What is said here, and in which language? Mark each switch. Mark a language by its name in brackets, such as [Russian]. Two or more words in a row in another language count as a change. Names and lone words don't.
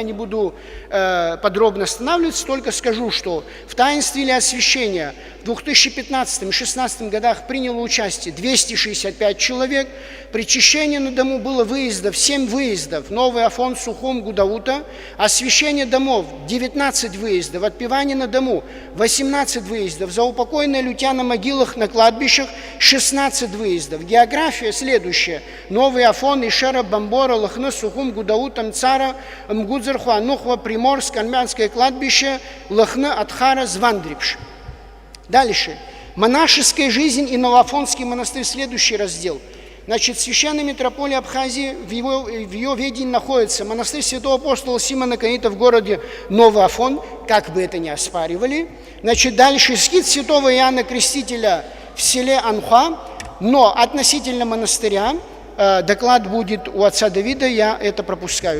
[Russian] не буду подробно останавливаться, только скажу, что в таинстве или освящения в 2015 и 2016 годах приняло участие 265 человек, причащение на дому было выездов, 7 выездов, Новый Афон, Сухум, Гудаута, освящение домов 19 выездов, отпевание на дому 18 выездов, заупокойная лютя на могилах, на кладбищах 16 выездов. География следующая: Новый Афон, Ишера, Бамбора, Лахна, Сухум, Гудаута, Мцара, Мгудзарху, Анухва, Приморск, армянское кладбище, Лахна, Адхара, Звандрипш. Дальше. Монашеская жизнь и Новоафонский монастырь, следующий раздел. Значит, священная митрополия Абхазии, в ее ведении находится монастырь святого апостола Симона Канонита в городе Новый Афон, как бы это ни оспаривали. Значит, дальше скит святого Иоанна Крестителя в селе Анхуа, но относительно монастыря доклад будет у отца Давида, я это пропускаю.